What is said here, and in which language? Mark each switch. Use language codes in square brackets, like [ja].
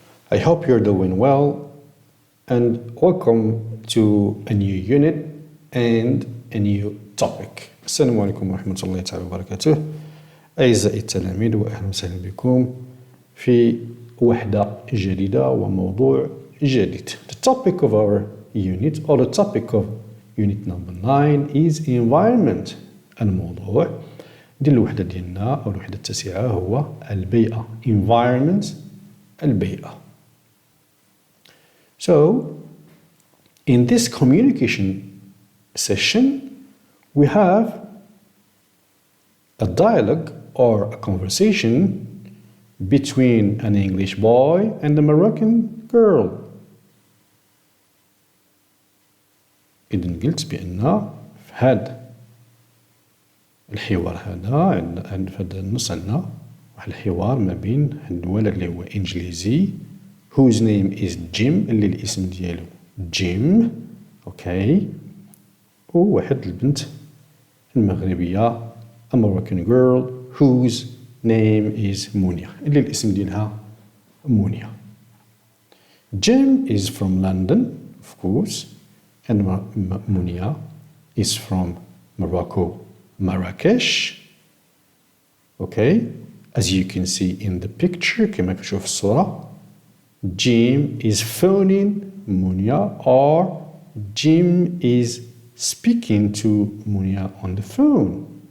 [en] I hope you're doing well and welcome to a new unit and a new topic. [ar] السلام عليكم ورحمة الله تعالى وبركاته. أعزائي التلاميذ وأهلا وسهلا بكم في وحدة جديدة وموضوع جديد. [en] The topic of our unit or the topic of unit number 9 is environment. [ar] الموضوع ديال الوحدة ديالنا أو الوحدة التاسعة هو البيئة environment البيئة. [en] So in this communication session we have a dialogue or a conversation between an English boy and a Moroccan girl. [ar] إذن قلت بأن في هذا الحوار هذا في هذا النص عندنا واحد الحوار ما بين هاد الولد اللي هو انجليزي [en] whose name is Jim [ar] اللي الاسم ديالو جيم اوكي وواحد البنت المغربية [en] a Moroccan girl whose name is [ar] منيا اللي الاسم ديالها منيا. [en] Jim is from London of course and Munia is from Morocco, Marrakesh. Okay, as you can see in the picture [ar] كما كتشوف الصورة [en] Jim is phoning Munia or Jim is speaking to Munia on the phone.